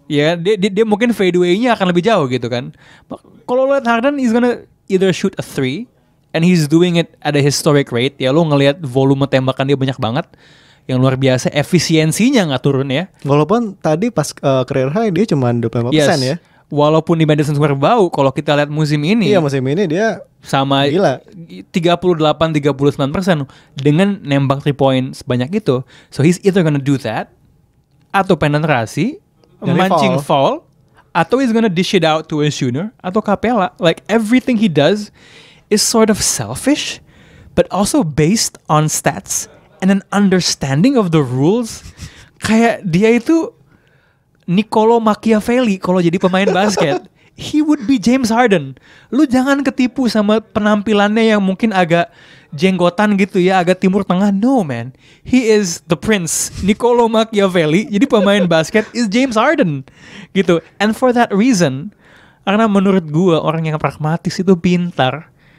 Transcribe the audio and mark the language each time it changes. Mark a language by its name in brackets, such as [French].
[Indonesian] Ya, dia mungkin fadeaway-nya akan lebih jauh gitu kan. Kalau lo lihat [English] Harden, he's gonna either shoot a 3 and he's doing it at a historic rate. [Indonesian] Ya lo ngelihat volume tembakan dia banyak banget, yang luar biasa, efisiensinya nggak turun ya. Walaupun tadi pas career high dia cuma 25% ya. Walaupun di Madison Square Bau, kalau kita lihat musim ini, Iya musim ini dia sama gila. 38-39% dengan nembak 3 point sebanyak itu. [English] So he's either gonna do that, [Indonesian] atau penetrasi, Dari mancing foul, atau [English] he's gonna dish it out to a shooter, atau Capella. Like everything he does is sort of selfish, but also based on stats and an understanding of the rules. [Indonesian] Kayak dia itu Niccolo Machiavelli kalau jadi pemain basket. [English] He would be James Harden. [Indonesian] Lu jangan ketipu sama penampilannya yang mungkin agak jenggotan gitu ya, agak timur tengah. [English] No man, he is the prince. Niccolo Machiavelli [Indonesian] jadi pemain basket [English] is James Harden gitu. And for that reason, [Indonesian] karena menurut gua orang yang pragmatis itu pintar.